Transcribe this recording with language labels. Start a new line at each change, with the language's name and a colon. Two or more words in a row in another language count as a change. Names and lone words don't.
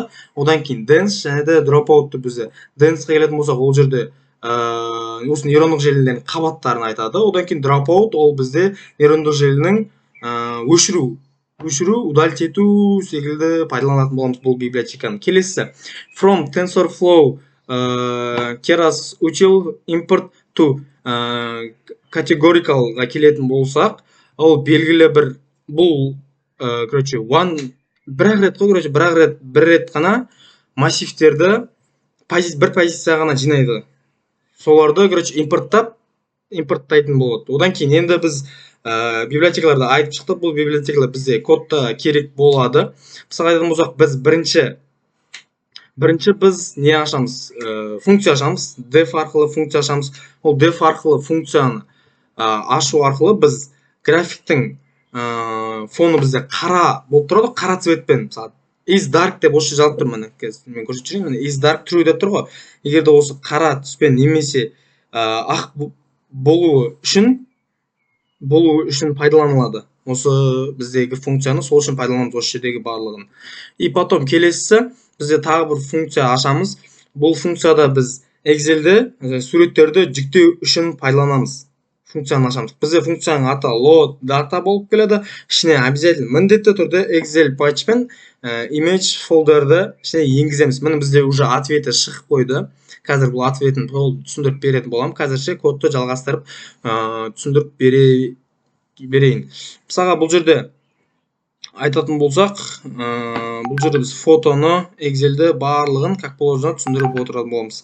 Kazakh: Одан кейін dense және де dropout бізде. Dense келетін болсақ, ол жерде осы нейрондық желілердің қабаттарын айтады. Одан кейін dropout ол бізде нейрондық желінің өшіру, удалить ету секілді пайдаланатын боламыз бұл библиотеканы. Келесі
English: from TensorFlow keras util import to categoricalға
Kazakh: келетін болсақ, ол белгілі бір, бұл бір рет қана массивтерді бір позиция ғана жинайды. Соларды импорттайтын болады. Одан кейін енді біз библиотекаларды айтып шықтық. Бұл библиотекалар бізде кодта керек болады. Мысалға айтатын болсақ, біз бірінші біз не ашамыз? Функция ашамыз. Def арқылы функция ашамыз. Ол def арқылы функцияны ашу арқылы біз графиктің фоны бізде қара болып тұрады, қара цветпен. Мысалы
English: is dark
Kazakh: деп осы жазылып тұр. Мен көрсетіп жүрейін.
English: Is dark true
Kazakh: деп тұр ғой. Егер де осы қара түспен немесе ақ болуы үшін пайдаланылады. Осы біздегі функцияны сол үшін пайдаланамыз, осы жердегі барлығын.
Russian: И потом
Kazakh: келесі бізде тағы бір функция ашамыз. Бұл функцияда біз Excel-де суреттерді жүктеу үшін пайдаланамыз. Функцияны ашамыз. Бізде функцияның аты
English: load data
Kazakh: болып келеді. Ішіне обязательно міндетті түрде Excel патчпен image фолдерді ішіне енгіземіз. Міне бізде уже ответі шығып қойды. Қазір бұл ответін түсіндіріп беретін болам. Қазірше кодты жалғастырып түсіндіріп берейін. Мысалға бұл жерде айтатын болсақ, бұл жерде біз фотоны, Excel'ді барлығын
Russian: как положено
Kazakh: түсіндіріп отыратын боламыз.